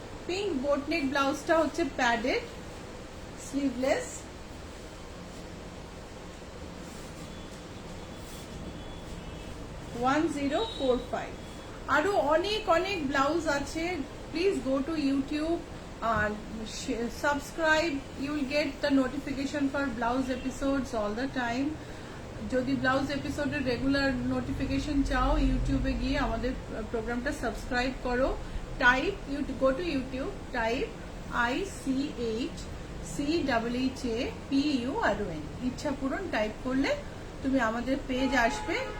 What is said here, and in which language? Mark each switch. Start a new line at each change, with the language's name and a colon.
Bangla: Pink boat neck ব্লাউজটা হচ্ছে padded, sleeveless. $1045। আরো অনেক অনেক ব্লাউজ আছে।
English: Please go to YouTube and subscribe. You will get the notification for blouse episodes all the time.
Bangla: যদি blouse এপিসোডের রেগুলার নোটিফিকেশন চাও, ইউটিউবে গিয়ে আমাদের প্রোগ্রামটা সাবস্ক্রাইব করো।
English: type go to YouTube,
Bangla: type ICHCHAPURON, ইচ্ছাপূরণ type করলে তুমি আমাদের পেজ আসবে।